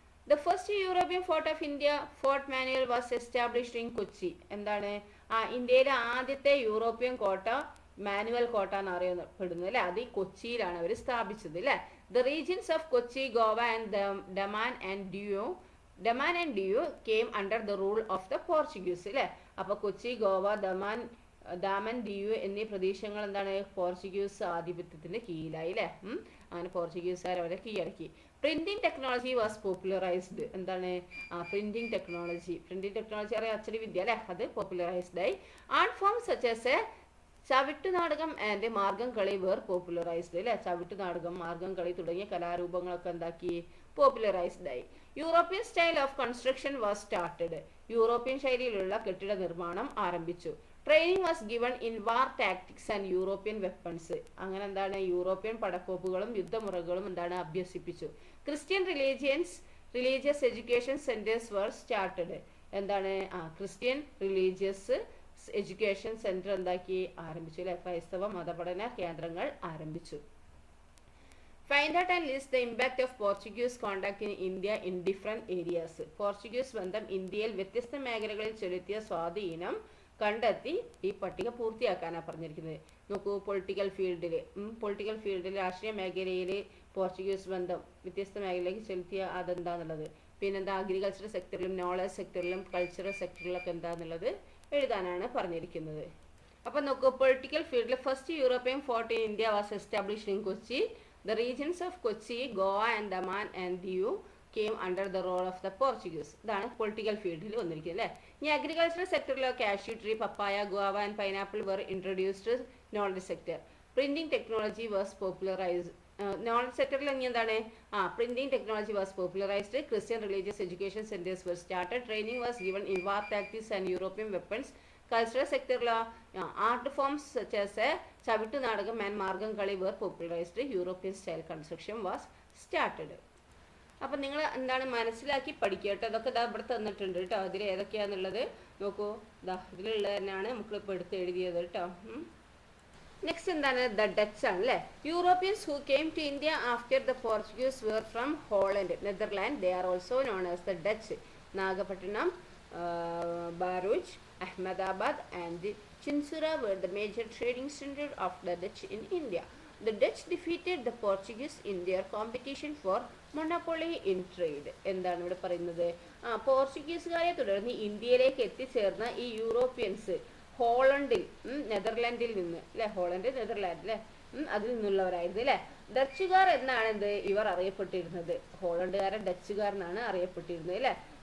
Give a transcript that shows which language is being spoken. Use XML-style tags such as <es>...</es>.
<en>The first European fort of India, Fort Manuel, was established in Kochi.</en> <ml>എന്താണ്? ഇന്ത്യയിലെ ആദ്യത്തെ European കോട്ട manual കോട്ട എന്ന് അറിയപ്പെടുന്നത് അല്ലെ. അത് കൊച്ചിയിലാണ് അവർ സ്ഥാപിച്ചത് അല്ലെ.</ml> <en>The regions of Kochi, Goa and Daman and Diu came under the rule of the Portuguese അല്ലെ.</en> <ml>അപ്പൊ കൊച്ചി, ഗോവ, ദാമൻ, ദിയു എന്നീ പ്രദേശങ്ങൾ എന്താണ്? പോർച്ചുഗീസ് ആധിപത്യത്തിന്റെ കീഴിലായി അല്ലെ. അങ്ങനെ പോർച്ചുഗീസുകാർ അവരെ കീഴടക്കി.</ml> <en>Printing technology was popularised.</en> <ml>എന്താണ്? പ്രിന്റിംഗ് ടെക്നോളജി അറിയാം, അച്ചടി വിദ്യ അല്ലെ. അത് പോപ്പുലറൈസ്ഡ് ആയി.</ml> <en>Art form such as a Chavittunadakam and Margam Kali were popularised അല്ലെ.</en> <ml>ചവിട്ടുനാടകം, മാർഗം കളി തുടങ്ങിയ കലാരൂപങ്ങളൊക്കെ എന്താക്കി? പോപ്പുലറൈസ്ഡ് ആയി.</ml> <en>European style of construction was started.</en> <ml>European ശൈലിയിലുള്ള കെട്ടിട നിർമ്മാണം ആരംഭിച്ചു.</ml> <en>Training was given in war tactics and European weapons.</en> <ml>അങ്ങനെ എന്താണ്? യൂറോപ്യൻ പടക്കോപ്പുകളും യുദ്ധമുറകളും എന്താണ്? അഭ്യസിപ്പിച്ചു.</ml> <en>Christian religious education centres were started. എന്താണ്?</en> <ml>ക്രിസ്ത്യൻ റിലീജിയസ് എഡ്യൂക്കേഷൻ സെന്റർ എന്താക്കി? ആരംഭിച്ചു അല്ലെ. ക്രൈസ്തവ മതപഠന കേന്ദ്രങ്ങൾ ആരംഭിച്ചു.</ml> <en>Find out and list the impact of Portuguese contact in India in different areas.</en> <ml>Portuguese ബന്ധം ഇന്ത്യയിൽ വ്യത്യസ്ത മേഖലകളിൽ ചെലുത്തിയ സ്വാധീനം കണ്ടെത്തി ഈ പട്ടിക പൂർത്തിയാക്കാനാണ് പറഞ്ഞിരിക്കുന്നത്. നോക്കൂ, പൊളിറ്റിക്കൽ ഫീൽഡിൽ രാഷ്ട്രീയ മേഖലയിൽ പോർച്ചുഗീസ് ബന്ധം വ്യത്യസ്ത മേഖലയിലേക്ക് ചെലുത്തിയ അതെന്താന്നുള്ളത്. പിന്നെന്താ? അഗ്രികൾച്ചറൽ സെക്ടറിലും നോളജ് സെക്ടറിലും കൾച്ചറൽ സെക്ടറിലൊക്കെ എന്താന്നുള്ളത് എഴുതാനാണ് പറഞ്ഞിരിക്കുന്നത്. അപ്പൊ നോക്കൂ, പൊളിറ്റിക്കൽ ഫീൽഡിൽ</ml> <en>First European fort in India was established in Kochi. The regions of Kochi, Goa and Daman and Diu came under the rule of the Portuguese.</en> <ml>ഇതാണ് പൊളിറ്റിക്കൽ ഫീൽഡിൽ വന്നിരിക്കുന്നത് അല്ലേ. ഇനി agricultural സെക്ടറിലോ</ml> <en>Cashew tree, papaya, guava and pineapple were introduced. Knowledge sector, printing technology was popularised</en> <ml>knowledge സെക്ടറിൽ ഇനി എന്താണ്</ml> <en>Printing technology was popularised, Christian religious education centres were started, training was given in war tactics and European weapons.</en> <ml>Cultural സെക്ടറിലോ</ml> <en>Art forms such as Chavittu Nadakam and Margam Kali were popularised, European style construction was started.</en> <ml>അപ്പം നിങ്ങൾ എന്താണ് മനസ്സിലാക്കി പഠിക്കുക കേട്ടോ. അതൊക്കെ ഇതാ ഇവിടെ തന്നിട്ടുണ്ട് കേട്ടോ. അതിൽ ഏതൊക്കെയാണെന്നുള്ളത് നോക്കൂ. ഇതാ ഇതിലുള്ളത് തന്നെയാണ് നമ്മളിപ്പോൾ എടുത്ത് എഴുതിയത് കേട്ടോ.</ml> <en>Next എന്താണ് the Dutch ആണ് അല്ലേ. Europeans who came to India after the Portuguese were from Holland, Netherland. They are also known as the Dutch. Nagapattinam, Bharuch, Ahmedabad and Chinsura were the major trading center of the Dutch in India. The Dutch defeated the Portuguese in their competition for monopoly in trade.</en> <ml>എന്താണ് ഇവിടെ പറയുന്നത്? പോർച്ചുഗീസുകാരെ തുടർന്ന് ഇന്ത്യയിലേക്ക് എത്തിച്ചേർന്ന ഈ Europeans ഹോളണ്ടിൽ, നെതർലാൻഡിൽ നിന്ന് അല്ലെ, Holland Netherland അല്ലെ, അതിൽ നിന്നുള്ളവരായിരുന്നു അല്ലെ. ഡച്ചുകാർ എന്നാണ് എന്ത് ഇവർ അറിയപ്പെട്ടിരുന്നത്. ഹോളണ്ടുകാരൻ ഡച്ചുകാർ എന്നാണ് അറിയപ്പെട്ടിരുന്നത് അല്ലെ.</ml>